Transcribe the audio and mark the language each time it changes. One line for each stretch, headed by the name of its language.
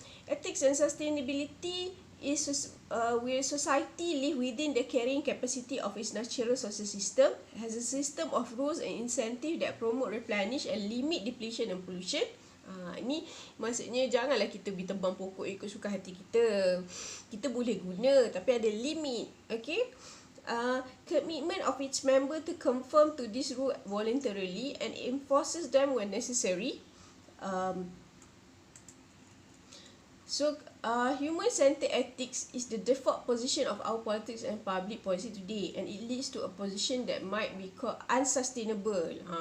English: Ethics and sustainability is where society live within the carrying capacity of its natural social system, has a system of rules and incentive that promote, replenish and limit depletion and pollution.
Malay: Ini maksudnya janganlah kita pergi tebang pokok ikut suka hati kita. Kita boleh guna tapi ada limit.
English: Okay. Commitment of its member to conform to this rule voluntarily and enforces them when necessary. Um, Human-centered ethics is the default position of our politics and public policy today, and it leads to a position that might be called unsustainable.